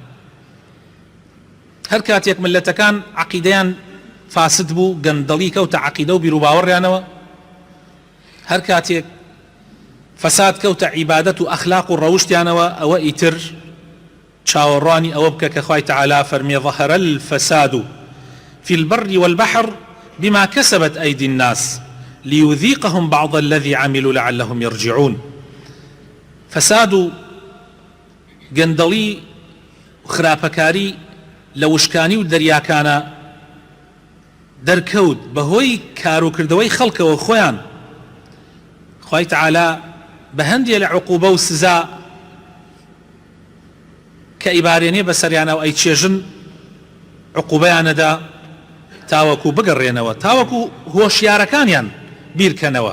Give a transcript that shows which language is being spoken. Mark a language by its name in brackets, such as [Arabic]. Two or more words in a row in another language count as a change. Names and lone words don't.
[Central Kurdish] هەر کاتێک ملەتەکان عەقیدەیان فاسد بوو، گەندەڵی کەوتە عەقیدە و بیرروباوەڕیانەوە، هەر کاتێک فەساد کەوتە عیبادەت و ئەخلاق و ڕەوشتیانەوە، ئەوە ئیتر چاوەڕوانی ئەوە بکە کە خوای تەعالا فەرمێ [Arabic] ظەهەرە الفەساد في البر والبحر بما كسبت أيدي الناس ليذيقهم بعض الذي عملوا لعلهم يرجعون. [Central Kurdish] فساد و گەندەڵی و خراپەکاری لە وشکانی و دەریاکانە دەرکەوت بەهۆی کاروکردەوەی خەڵکەوە خۆیان. خوای تەعالا بە هەندێک لە عوقوبە و سزا کە ئیبارێنێ بەسەریانە و ئەی چێژن عوقوبەیانەدا تاوەکو بگەڕێنەوە، تاوەکو هۆشیارەکانیان بیرکەنەوە.